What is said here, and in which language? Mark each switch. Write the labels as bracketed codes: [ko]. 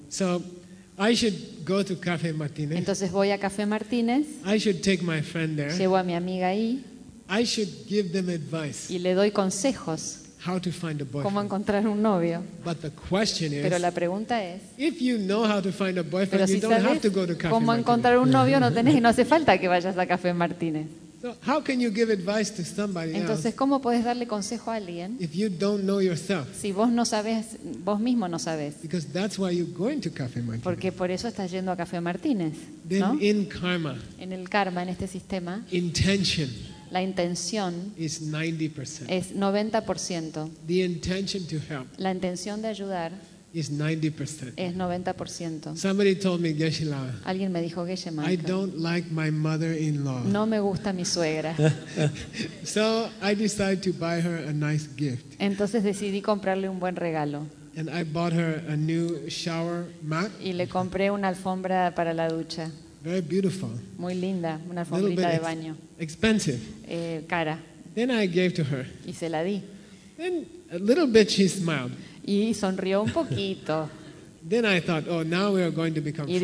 [en] So I should go to Café Martínez. [es] Entonces voy a Café Martínez. [en] I should take my friend there. [es] Llevo a mi amiga ahí. [en] I should give them advice. [es] Y le doy consejos. [en] How to find a boyfriend. [es] Cómo encontrar un novio. [en] But the question is. [es] Pero la pregunta es. [en] If you know how to find a boyfriend, you don't have to go to Café Martínez. [es] Cómo encontrar un novio no tenés y no hace falta que vayas a Café Martínez. [en] So how can you give advice to somebody else? [es] Entonces cómo puedes darle consejo a alguien. [en] If you don't know yourself. [es] Si vos no sabes, vos mismo no sabes. [en] Because that's why you're going to Café Martínez. [es] Porque por eso estás yendo a Café Martínez. [en] Then [es] ¿no? [en] In karma. [es] En el karma, en este sistema. [en] Intention. [es] La intención [en] is 90%. [es] Es 90%. [en] The intention to help. [es] La intención de ayudar [en] is 90%. [es] Es 90%. [en] Somebody told me, Geshe-la. [es] Alguien me dijo, Geshe-la. [en] I don't like my mother-in-law. [es] No me gusta mi suegra. [en] So I decided to buy her a nice gift. [es] Entonces decidí comprarle un buen regalo. [en] And I bought her a new shower mat. [es] Y le compré una alfombra para la ducha. [en] Very beautiful. [es] Muy linda, una alfombrita de baño. [en] Expensive. [es] Cara. [en] Then I gave to her. [es] Y se la di. [en] Then a little bit she smiled. [es] Y sonrió un poquito. [en] Then I thought, oh, now we are going to become friends.